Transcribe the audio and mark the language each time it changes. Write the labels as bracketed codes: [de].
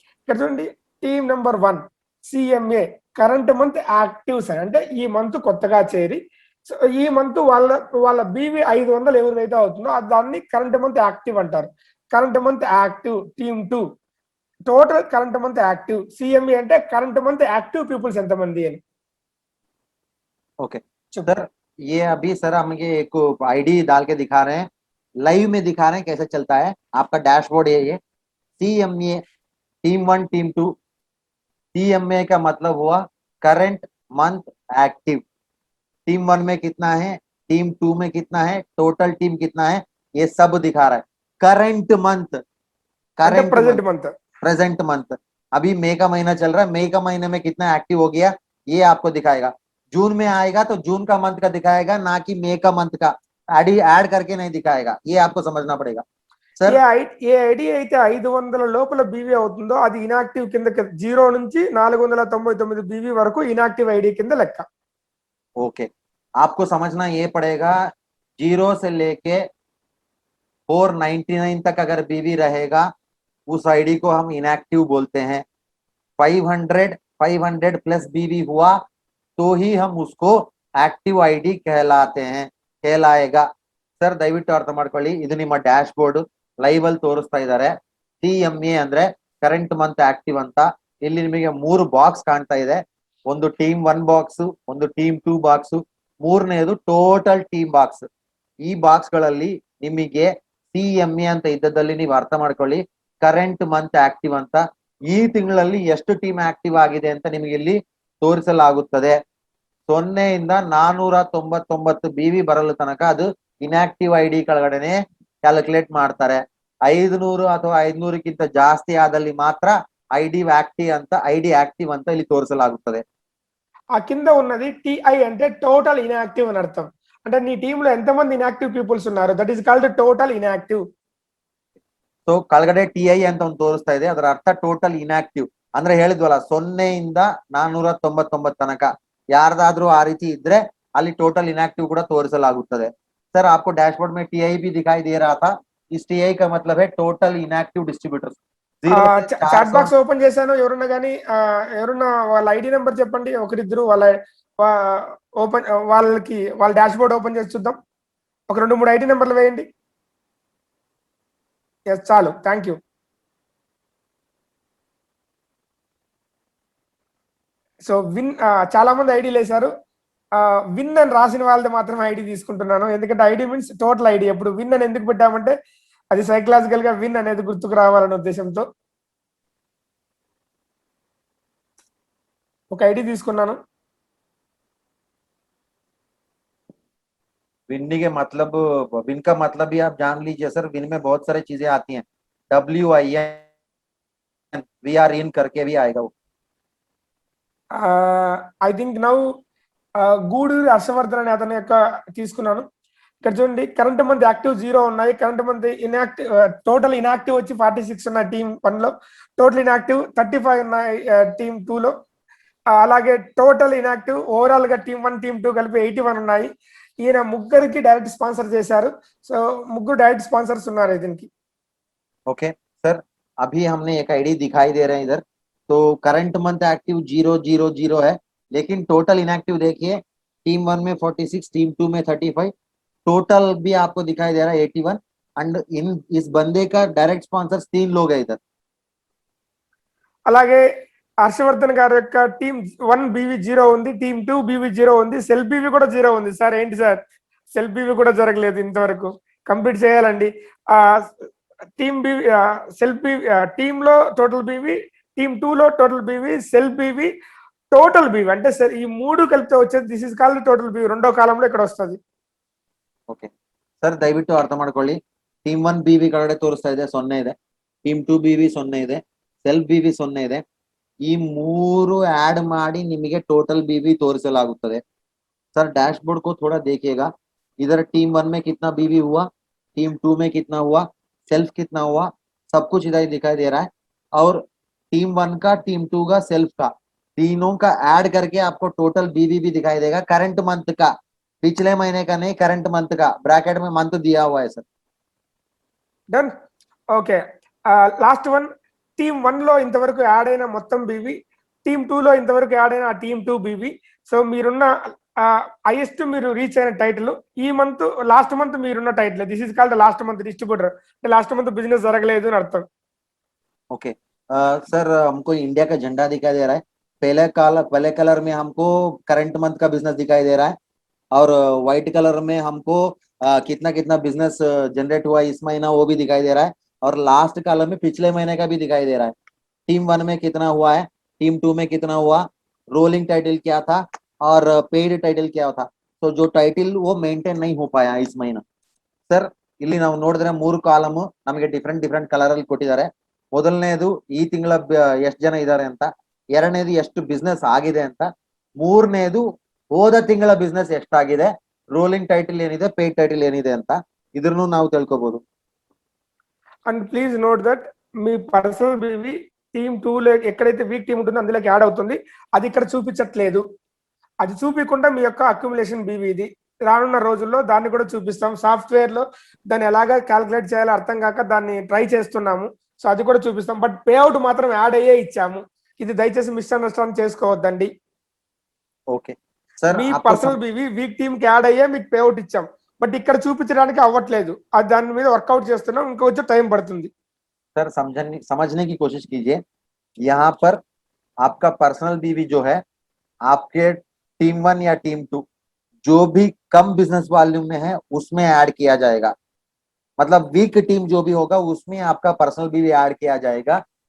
[te] ఇక్కడ చూడండి, team number 1 CMA current month active sir, అంటే ఈ మంత్ కొత్తగా చేరి, సో ఈ మంత్ వాళ్ళ BV 500 ఎవరిదైతే అవుతుందో దాన్ని కరెంట్ మంత్ యాక్టివ్ అంటారు. Current month active team 2, total current month active. CMA అంటే కరెంట్ మంత్ యాక్టివ్ పీపుల్స్ ఎంతమంది అని. [hi] ओके सर, ये अभी सर हमें एक आईडी डाल के दिखा रहे हैं, लाइव में दिखा रहे हैं कैसे चलता है आपका डैशबोर्ड. ये CMA टीम 1 टीम 2. CMA का मतलब हुआ करंट मंथ एक्टिव. टीम 1 में कितना है, टीम 2 में कितना है, टोटल टीम कितना है, ये सब दिखा रहा है. Current month, present month. अभी मई का महीना चल रहा है, मई का महीने में कितना एक्टिव हो गया ये आपको दिखाएगा. जून में आएगा तो जून का मंथ का दिखाएगा, ना कि मई का मंथ का. ऐड करके नहीं दिखाएगा, ये आपको समझना पड़ेगा. [te] సర్ ఏ ఐడి అయితే 500 లోపల BV అవుతుందో అది ఇనాక్టివ్ కింద, 0 నుంచి 499 BV వరకు ఇనాక్టివ్ ఐడి కింద లెక్క. [hi] ओके, आपको समझना ये पड़ेगा 0 से लेके 499 तक अगर BV रहेगा उस आईडी को हम इनएक्टिव बोलते हैं. 500 प्लस BV हुआ तो ही हम उसको एक्टिव आईडी कहलाएगा. [kn] ಸರ್ ದಯವಿಟ್ಟು ಅರ್ಥ ಮಾಡ್ಕೊಳ್ಳಿ, ಇದು ನಿಮ್ಮ ಡ್ಯಾಶ್ ಬೋರ್ಡ್ ಲೈವ್ ಅಲ್ಲಿ ತೋರಿಸ್ತಾ ಇದ್ದಾರೆ. CMA ಅಂದ್ರೆ ಕರೆಂಟ್ ಮಂತ್ ಆಕ್ಟಿವ್ ಅಂತ. ಇಲ್ಲಿ ನಿಮಗೆ 3 ಬಾಕ್ಸ್ ಕಾಣ್ತಾ ಇದೆ. ಒಂದು ಟೀಮ್ 1 ಬಾಕ್ಸ್, ಒಂದು ಟೀಮ್ 2 ಬಾಕ್ಸ್, ಮೂರನೇದು ಟೋಟಲ್ ಟೀಮ್ ಬಾಕ್ಸ್. ಈ ಬಾಕ್ಸ್ ಗಳಲ್ಲಿ ನಿಮಗೆ CMA ಅಂತ ಇದ್ದದಲ್ಲಿ ನೀವು ಅರ್ಥ ಮಾಡ್ಕೊಳ್ಳಿ, ಕರೆಂಟ್ ಮಂತ್ ಆಕ್ಟಿವ್ ಅಂತ. ಈ ತಿಂಗಳಲ್ಲಿ ಎಷ್ಟು ಟೀಮ್ ಆಕ್ಟಿವ್ ಆಗಿದೆ ಅಂತ ನಿಮಗೆ ಇಲ್ಲಿ ತೋರಿಸಲಾಗುತ್ತದೆ. 0 ಇಂದ 499 BV ಬರಲು ತನಕ ಅದು ಇನ್ಆಕ್ಟಿವ್ ಐಡಿ ಕೆಳಗಡೆನೆ ಕ್ಯಾಲ್ಕುಲೇಟ್ ಮಾಡ್ತಾರೆ. 500 ಅಥವಾ 500ಕ್ಕಿಂತ ಜಾಸ್ತಿ ಆದಲ್ಲಿ ಮಾತ್ರ ಐಡಿ ಆಕ್ಟಿವ್ ಅಂತ ಇಲ್ಲಿ ತೋರಿಸಲಾಗುತ್ತದೆ. [te] ఆ కింద ఉన్నది TI అంటే టోటల్ ఇన్యాక్టివ్ అని అర్థం. అంటే నీ టీమ్ లో ఎంతమంది ఇన్యాక్టివ్ పీపుల్స్ ఉన్నారు, [en] That is called total inactive. [kn] So ಕೆಳಗಡೆ TI ಅಂತ ಒಂದು ತೋರಿಸ್ತಾ ಇದೆ, ಅದರ ಅರ್ಥ ಟೋಟಲ್ ಇನ್ಆಕ್ಟಿವ್ ಅಂದ್ರೆ ಹೇಳಿದ್ವಲ್ಲ 0 ಇಂದ 499 ತನಕ ಯಾರ್ದಾದ್ರೂ ಆ ರೀತಿ ಇದ್ರೆ ಅಲ್ಲಿ ಟೋಟಲ್ ಇನ್ಆಕ್ಟಿವ್ ಕೂಡ ತೋರಿಸಲಾಗುತ್ತದೆ. [hi] सर आपको डैशबोर्ड में TI भी दिखाई दे रहा था, इस TI का मतलब है टोटल इनएक्टिव डिस्ट्रीब्यूटर्स 0 से [te] చాట్ 400. బాక్స్ ఓపెన్ చేశాను, ఎవరున్నా కానీ ఎవరున్నా వాళ్ళ ఐడి నెంబర్ చెప్పండి, ఒకరిద్దరు వాళ్ళ ఓపెన్ వాళ్ళకి వాళ్ళ డాష్ బోర్డ్ ఓపెన్ చేసి చూద్దాం. ఒక 2-3 ఐడి నెంబర్లు వేయండి. ఎస్ చాలు, థ్యాంక్ యూ. సో విన్ చాలా మంది ఐడీలు వేశారు. విన్ అని రాసిన వాళ్ళది మాత్రమే ఐడి తీసుకుంటున్నాను, ఎందుకంటే ఐడి మీన్స్ టోటల్ ఐడి. ఎప్పుడు విన్ అని ఎందుకు పెట్టామంటే అది సైకలాజికల్ గా విన్ అనేది గుర్తుకు రావాలనే ఉద్దేశంతో ఒక ఐడి తీసుకున్నాను. [hi] विन्नी के मतलब विन का मतलब भी आप जान लीजिए सर, विन में बहुत सारी चीजें आती हैं, WIN VRIN करके भी आएगा वो. [en] I think now [te] Guduri Harshavardhan అనే అతని యొక్క తీసుకున్నాను. ఇక్కడ చూడండి, కరెంట్ మంత్ యాక్టివ్ 0 ఉన్నాయి, current month inactive, total inactive వచ్చి 46 ఉన్నాయి టీమ్ 1 లో, టోటల్ ఇన్యాక్టివ్ 35 ఉన్నాయి టీమ్ 2 లో. అలాగే టోటల్ ఇన్యాక్టివ్ ఓవరాల్ గా టీమ్ 1 టీమ్ 2 కలిపి 81 ఉన్నాయి. ఈయన ముగ్గురికి డైరెక్ట్ స్పాన్సర్ చేశారు. సో ముగ్గురు డైరెక్ట్ స్పాన్సర్స్ ఉన్నారు దీనికి. [hi] ओके सर, अभी हमने एक आईडी दिखाई दे रहे हैं इधर, तो करंट मंथ एक्टिव 000 है, लेकिन टोटल इनएक्टिव देखिए टीम 1 में 46, टीम 2 में 35, टोटल भी आपको दिखाई दे रहा है 81. एंड इन इस बंदे का डायरेक्ट स्पॉन्सर्स 3 लोग है इधर. [te] అలాగే హర్షవర్ధన్ గారి యొక్క టీమ్ 1 BV 0 ఉంది, టీమ్ 2 BV 0 ఉంది, సెల్ BV కూడా 0 ఉంది. సార్ ఏంటి సార్, సెల్ BV కూడా జరగలేదు ఇంతవరకు, కంప్లీట్ చేయాలండి. Team BV cell BV team లో టోటల్ BV, టీమ్ 2 లో total BV, cell BV, total BV అంటే సార్ ఈ మూడు కలిపితే వచ్చేది [en] This is called total BV. [te] రెండో కాలంలో ఇక్కడ వస్తుంది. [kn] ಓಕೆ ಸರ್, ದಯವಿಟ್ಟು ಅರ್ಥ ಮಾಡ್ಕೊಳ್ಳಿ, ಟೀಮ್ 1 BV ಕೆಳಗಡೆ ತೋರಿಸ್ತಾ ಇದೆ 0 ಇದೆ, ಟೀಮ್ 2 BV 0 ಇದೆ, ಸೆಲ್ BV 0 ಇದೆ. ಈ ಮೂರು ಆಡ್ ಮಾಡಿ ನಿಮಗೆ ಟೋಟಲ್ BV ತೋರಿಸಲಾಗುತ್ತದೆ. [hi] सर डैशबोर्ड को थोड़ा देखिएगा, इधर टीम 1 में कितना BV हुआ, टीम 2 में कितना हुआ, सेल्फ कितना हुआ, सब कुछ इधर दिखाई दे रहा है. और टीम 1 का, टीम 2 का, सेल्फ का, तीनों का ऐड करके आपको टोटल BV भी दिखाई देगा, करंट मंथ का, पिछले महीने का नहीं, करंट मंथ का, ब्रैकेट में मंथ दिया हुआ है sir. [te] Done. Okay, last one, team 1 లో ఇంతవరకు యాడ్ అయిన మొత్తం BV, టీమ్ 2 లో ఇంతవరకు యాడ్ అయిన టీమ్ 2 BV. సో మీరున్న హైయెస్ట్ మీరు రీచ్ అయిన టైటిల్ ఈ మంత్, లాస్ట్ మంత్ మీరున్న title, [en] This is called last month distributor. [te] Last month business జరగలేదు అని అర్థం. [hi] ओके सर, हमको इंडिया का झंडा दिखाई दे रहा है, पहले कलर में हमको करंट मंथ का बिजनेस दिखाई दे रहा है, और व्हाइट कलर में हमको कितना कितना बिजनेस जनरेट हुआ इस महीना वो भी दिखाई दे रहा है, और लास्ट कलर में पिछले महीने का भी दिखाई दे रहा है. टीम 1 में कितना हुआ है, टीम 2 में कितना हुआ, रोलिंग टाइटल क्या था, और पेड टाइटल क्या था. तो जो टाइटल वो मेंटेन नहीं हो पाया इस महीना. [kn] ಸರ್ ಇಲ್ಲಿ ನಾವು ನೋಡಿದ್ರೆ 3 ಕಾಲಮ್ ನಮಗೆ ಡಿಫ್ರೆಂಟ್ ಕಲರ್ ಅಲ್ಲಿ ಕೊಟ್ಟಿದ್ದಾರೆ. ಮೊದಲನೇದು ಈ ತಿಂಗಳ ಎಷ್ಟು ಜನ ಇದ್ದಾರೆ ಅಂತ, ಎರಡನೇದು ಎಷ್ಟು ಬಿಸ್ನೆಸ್ ಆಗಿದೆ ಅಂತ, ಮೂರನೇದು ಹೋದ ತಿಂಗಳ ಬಿಸ್ನೆಸ್ ಎಷ್ಟಾಗಿದೆ, ರೋಲಿಂಗ್ ಟೈಟಲ್ ಏನಿದೆ, ಪೇಡ್ ಟೈಟಲ್ ಏನಿದೆ ಅಂತ ಇದನ್ನು ನಾವು ತಿಳ್ಕೊಬಹುದು. [en] and please note that [te] మీ personal BV team 2 లో ఎక్కడైతే వీక్ టీమ్ ఉంటుందో అందులోకి యాడ్ అవుతుంది, అది ఇక్కడ చూపించట్లేదు. అది చూపించకుండా మీ యొక్క అక్యుములేషన్ BV ఇది. రానున్న రోజుల్లో దాన్ని కూడా చూపిస్తాం. సాఫ్ట్వేర్ లో దాన్ని ఎలాగా క్యాలిక్యులేట్ చేయాలో అర్థం కాక దాన్ని ట్రై చేస్తున్నాము. సో అది కూడా చూపిస్తాం. బట్ పే అవుట్ మాత్రం యాడ్ అయ్యే ఇచ్చాము. ఇది దయచేసి మిస్అండర్స్టాండ్ చేసుకోవద్దండి. ఓకే సార్, మీ పర్సనల్ BV వీక్ టీమ్ కి యాడ్ అయ్యే మీకు పే అవుట్ ఇచ్చాం, బట్ ఇక్కడ చూపించడానికి అవ్వట్లేదు. అది దాని మీద వర్కౌట్ చేస్తున్నాం, ఇంకొంచెం టైం పడుతుంది. [hi] सर समझने की कोशिश कीजिए, यहाँ पर आपका पर्सनल BV जो है आपके टीम 1 या टीम 2 जो भी कम बिजनेस वॉल्यूम में है उसमें ऐड किया जाएगा. मतलब वीक टीम जो भी होगा उसमें आपका पर्सनल BV ऐड किया जाएगा.